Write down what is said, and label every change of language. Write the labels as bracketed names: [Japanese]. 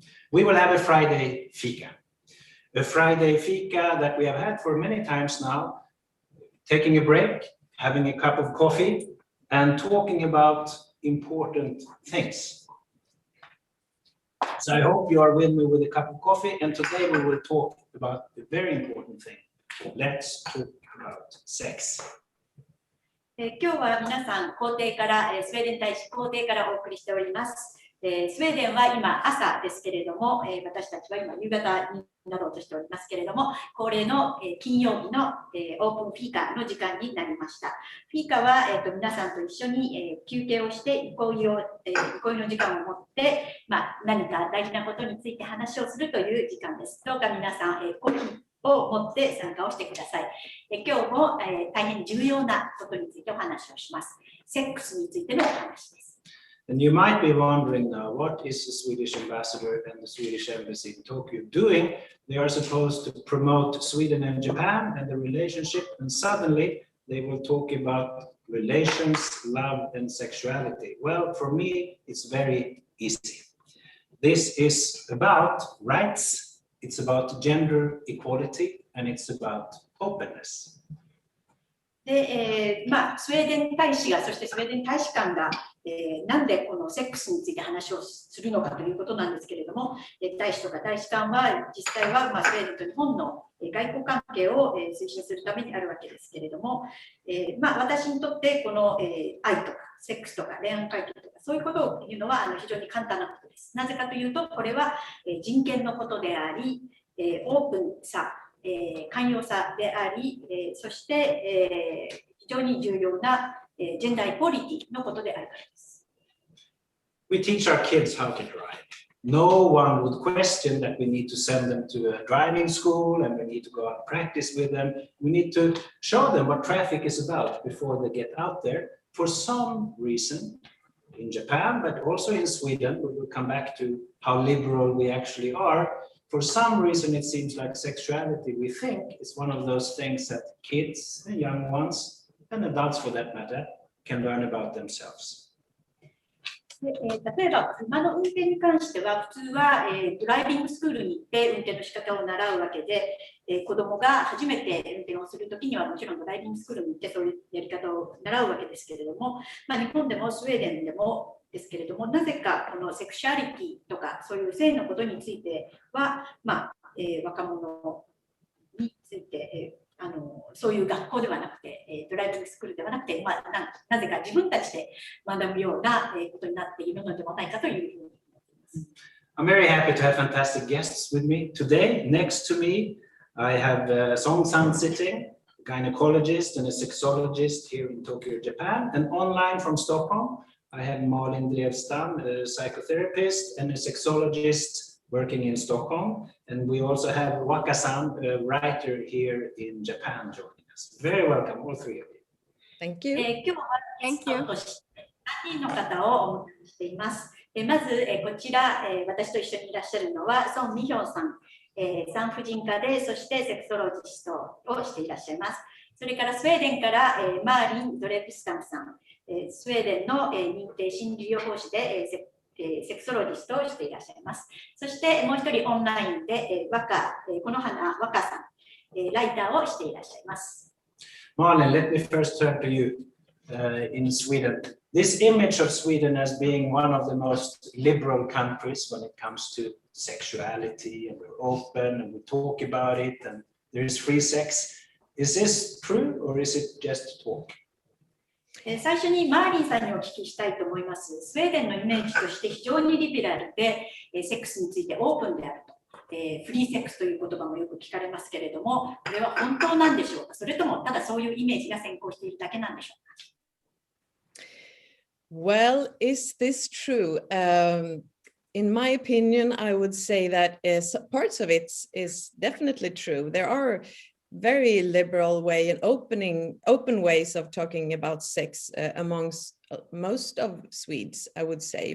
[English] We will have a Friday fika. A Friday fika that we have had for many times now, taking a break, having a cup of coffee, and talking about important things. So I hope you are with me with a cup of coffee, and today we will talk about a very important thing. Let's talk about sex. [Japanese] 今日は皆さん皇帝からスウェーデン大使皇帝からお送りしております。スウェーデンは今朝ですけれども、私たちは今夕方になろうとしておりますけれども、恒例の金曜日のオープンフィーカの時間になりました。フィーカは皆さんと一緒に休憩をして憩いの時間を持って、何か大事なことについて話をするという時間です。どうか皆さんコーヒーを持って参加をしてください。今日も大変重要なことについてお話をします。セックスについてのお話です。 [English] And you might be wondering now, what is the Swedish ambassador and the Swedish embassy in Tokyo doing? They are supposed to promote Sweden and Japan and the relationship, and suddenly they will talk about relations, love, and sexuality. Well, for me, it's very easy. This is about rights, it's about gender equality, and it's about openness. [Japanese] で、スウェーデン大使が、そしてスウェーデン大使館が、なんでこのセックスについて話をするのかということなんですけれども、大使とか大使館は実際は、スウェーデンと日本の外交関係を推進するためにあるわけですけれども、私にとってこの愛とかセックスとか恋愛関係とかそういうことを言うのは非常に簡単なことです。なぜかというと、これは人権のことであり、オープンさ、寛容さであり、そして、非常に重要なジェンダーイコーリティのことであるからです。 [English] We teach our kids how to drive. No one would question that we need to send them to a driving school and we need to go out and practice with them. We need to show them what traffic is about before they get out there. For some reason, in Japan, but also in Sweden, we will come back to how liberal we actually are. For some reason, it seems like sexuality, we think, is one of those things that kids, the young ones, and adults for that matter, can learn about themselves. [Japanese] 例えば、車の運転に関しては、普通はドライビングスクールに行って運転の仕方を習うわけで、子供が初めて運転をするときには、もちろんドライビングスクールに行ってそういうやり方を習うわけですけれども、日本でもスウェーデンでもですけれども、なぜかこのセクシュアリティとかそういう性のことについては、若者について、そういう学校ではなくて、ドライビングスクールではなくて、なぜか自分たちで学ぶようなことになっているのではないかというふうに思っています。 [English] I'm very happy to have fantastic guests with me today. Next to me, I have Song-san sitting, a gynecologist and a sexologist here in Tokyo, Japan, and online from Stockholm. I have Maarlin, a psychotherapist and a sexologist working in Stockholm. And we also have Waka-san, a writer here in Japan, joining us. Very welcome, all three of you. Thank you. [Japanese] 今日はゲストとして3人の方をお迎えしています。まずこちら私と一緒にいらっしゃるのは宋美玄さん、産婦人科でそしてセクソロジストをしていらっしゃいます。それからスウェーデンからマーリン・ドレヴスタムさん、スウェーデンの認定心理療法士でセクソロジストをしていらっしゃいます。そしてもう一人オンラインでこの花若さん、ライターをしていらっしゃいます。 [English] Maarlin, let me first turn to you in Sweden. This image of Sweden as being one of the most liberal countries when it comes to sexuality, and we're open and we talk about it and there is free sex. Is this true or is it just talk? [Japanese] 最初にマーリンさんにお聞きしたいと思います。スウェーデンのイメージとして非常にリベラルで、セックスについてオープンであると、フリーセックスという言葉もよく聞かれますけれども、これは本当なんでしょうか、それともただそういうイメージが先行しているだけなんでしょうか。 [English] Well, is this true? In my opinion, I would say that parts of it is definitely true. There are very liberal way and open ways of talking about sex amongst most of Swedes, I would say.